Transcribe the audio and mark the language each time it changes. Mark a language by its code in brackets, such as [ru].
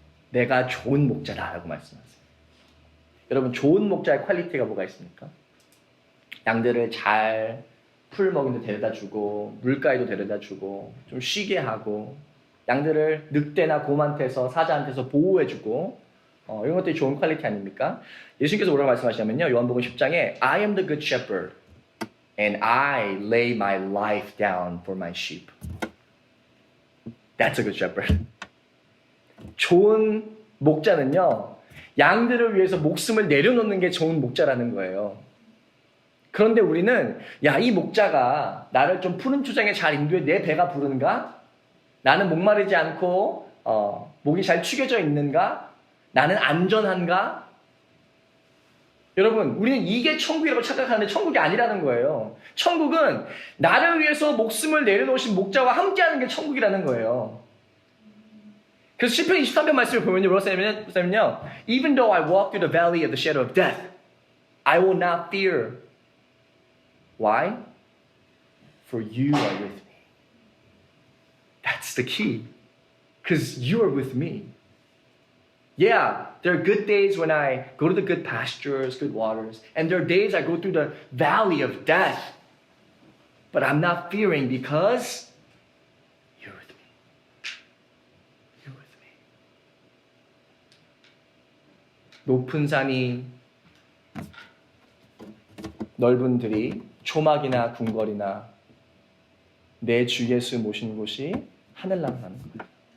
[ko] 내가 좋은 목자다라고 말씀하세요. 여러분, 좋은 목자의 퀄리티가 뭐가 있습니까? 양들을 잘 풀 먹이는 데 데려다 주고, 물가에도 데려다 주고, 좀 쉬게 하고, 양들을 늑대나 곰한테서, 사자한테서 보호해주고, 이런 것들이 좋은 퀄리티 아닙니까? 예수님께서 뭐라고 말씀하시냐면요, 요한복음 10장에 [en] I am the good shepherd and I lay my life down for my sheep. That's a good shepherd. [ko] 좋은 목자는요, 양들을 위해서 목숨을 내려놓는 게 좋은 목자라는 거예요. 그런데 우리는 이 목자가 나를 좀 푸른 초장에 잘 인도해 내 배가 부른가? 나는 목마르지 않고 목이 잘 축여져 있는가? 나는 안전한가? 여러분, 우리는 이게 천국이라고 착각하는데 천국이 아니라는 거예요. 천국은 나를 위해서 목숨을 내려놓으신 목자와 함께하는 게 천국이라는 거예요. 그래서 시편 23편 말씀을 보면요, 뭐라고 써냐면요, [en] Even though I walk through the valley of the shadow of death, I will not fear. Why? For you are with me. That's the key. Because you are with me. Yeah, there are good days when I go to the good pastures, good waters, and there are days I go through the valley of death. But I'm not fearing because you're with me. You're with me. [ko] 높은 산이, 넓은 들이, 초막이나 궁궐이나 내 주 예수 모신 곳이 하늘나라는 거예요.